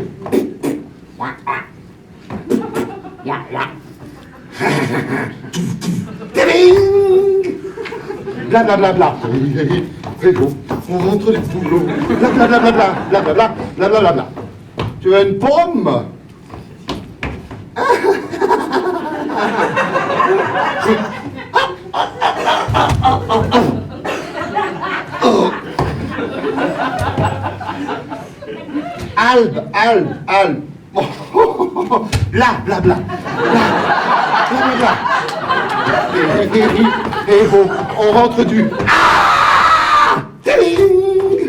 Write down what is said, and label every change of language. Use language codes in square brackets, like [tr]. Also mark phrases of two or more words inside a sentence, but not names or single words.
[fr] Ouah, ouah. Ouah, ouah. Tiding, blablabla, bla. Vélo, on rentre les boulots, blablabla, blablabla, blablabla. Tu as une pomme? Albe. Bla, bla, bla. Bla, bla, bla. Et on rentre du... Ding!